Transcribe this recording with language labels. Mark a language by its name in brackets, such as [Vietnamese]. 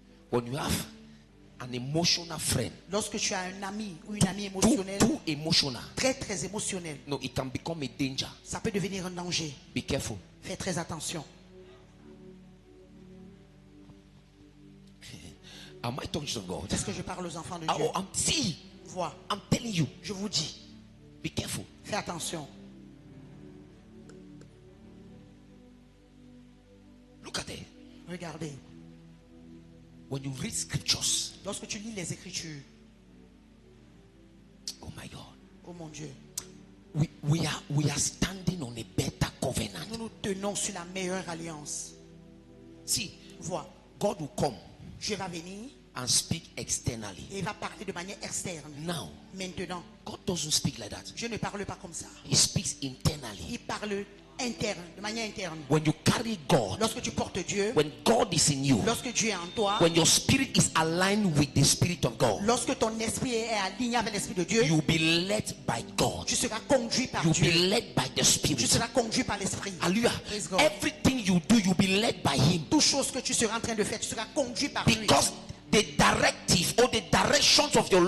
[English] When you have an emotional friend, [French] Lorsque tu as un ami ou une amie [English] too [French] émotionnelle, [English] emotional, [French] très très émotionnelle, [English] no, it can become a danger. [French] ça peut devenir un danger. [English] Be careful. [French] Fais très attention. [English] Am I talking to God? [French] Est-ce que je parle aux enfants de [English] Oh, [French] Dieu? [English] see, [French] Vois, [English] I'm telling you, [French] je vous dis, [English] be careful. [French] fais attention. [English] Look at it. [French] Regardez, [English] When you read scriptures, [French] lorsque tu lis les Écritures, [English] oh my God, [French] oh mon Dieu, [English] we are standing on a better covenant. [French] nous nous tenons sur la meilleure alliance. [English] See, [French] Vois, [English] God will come [French] Dieu va venir [English] and speak externally. [French] et il va parler de manière externe. [English] Now, [French] Maintenant, [English] God doesn't speak like that. [French] Dieu ne parle pas comme ça. [English] He speaks internally. [French] Il parle interne, de manière interne. [English] When you carry God, [French] Lorsque tu portes Dieu, [English] when God is in you, [French] lorsque Dieu est en toi, [English] when your spirit is aligned with the spirit of God, [French] lorsque ton esprit est aligné avec l'esprit de Dieu, [English] you'll be led by God. [French] tu seras conduit par [English] You'll [French] Dieu. [English] be led by the [French] Tu [English] spirit. [French] seras conduit par l'esprit. [English] Hallelujah. Praise God. Everything you do, you'll be led by Him. [French] Toute chose que tu seras en train de faire, tu seras conduit par lui. [English] Because the directive or the directions of your